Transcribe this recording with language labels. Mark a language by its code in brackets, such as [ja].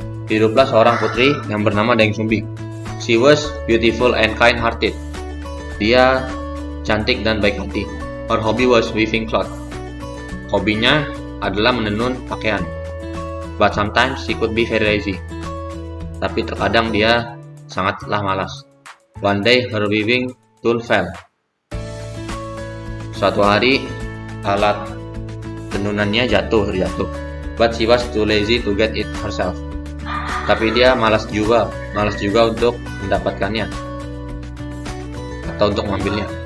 [id] Hiduplah seorang putri yang bernama Dayang Sumbi. [en] She was beautiful and kind-hearted. [id] Dia cantik dan baik hati. [en] Her hobby was weaving cloth. [id] Hobinya adalah menenun pakaian. [en] But sometimes she could be very lazy. [id] Tapi terkadang dia sangatlah malas. [en] One day her weaving tool fell. [id] Suatu hari alat tenunannya terjatuh. [en] But she was too lazy to get it herself. [id] Tapi dia malas juga untuk mendapatkannya atau untuk mengambilnya.